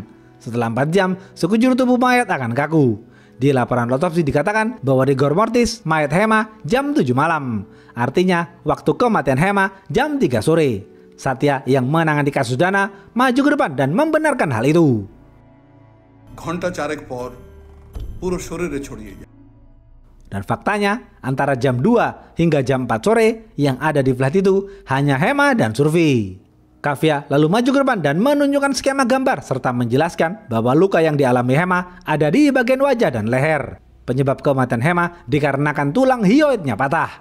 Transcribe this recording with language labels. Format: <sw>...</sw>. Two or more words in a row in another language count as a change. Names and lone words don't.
<id>Setelah 4 jam, sekujur tubuh mayat akan kaku. Di laporan otopsi dikatakan bahwa</id> <la>rigor mortis</la> <id>mayat Hema jam 7 malam. Artinya, waktu kematian Hema jam 3 sore. Satya yang menangani kasus Dana maju ke depan dan membenarkan hal itu.</id> <bn>ঘন্টা চারেক পর পুরো শরীরে ছড়িয়ে যায়।</bn> <id>Dan faktanya antara jam 2 hingga jam 4 sore yang ada di flat itu hanya Hema dan Surfi. Kafia lalu maju ke depan dan menunjukkan skema gambar serta menjelaskan bahwa luka yang dialami Hema ada di bagian wajah dan leher. Penyebab kematian Hema dikarenakan tulang hyoidnya patah.</id>